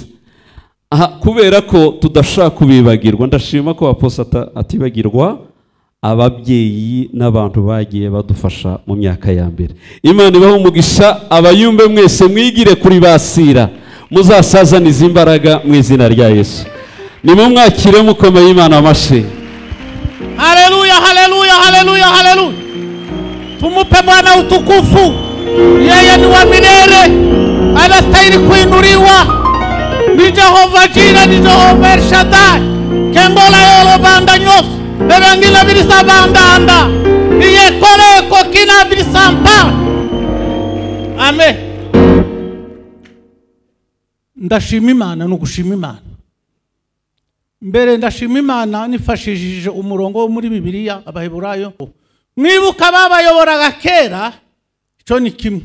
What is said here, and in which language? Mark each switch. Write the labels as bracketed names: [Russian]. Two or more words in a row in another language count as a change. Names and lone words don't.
[Kinyarwanda] Kubera ko tudashaka kubibagirwa, ndashima ko aposo atibagirwa ababyeyi n'abantu bagiye badufasha mu myaka ya mbere. Imana ibaho umugisha. Abayumbe mwese mwigire kuri basira, muzasazaniza imbaraga mu izina rya Yesu. Nimumwakire mukomeye Imana amashyi. Haleluya, haleluya, haleluya, haleluya. [Swahili] Tumupe Bwana utukufu. Yeye ni wa milele, anastahili kuinuliwa. Ni Jehova Jira, ni Jehova El Shaddai. Kembola yolo banda nyos, berangila birisa banda anda. Iye kore kokina birisa mpa. [Kinyarwanda] Amen. Ndashima Imana no gushima Imana. Mbere ndashima Imana nifashishije umurongo wo muri Bibiliya Abaheburayo. Mwibuka babayoboraga kera, icyo ni kimwe.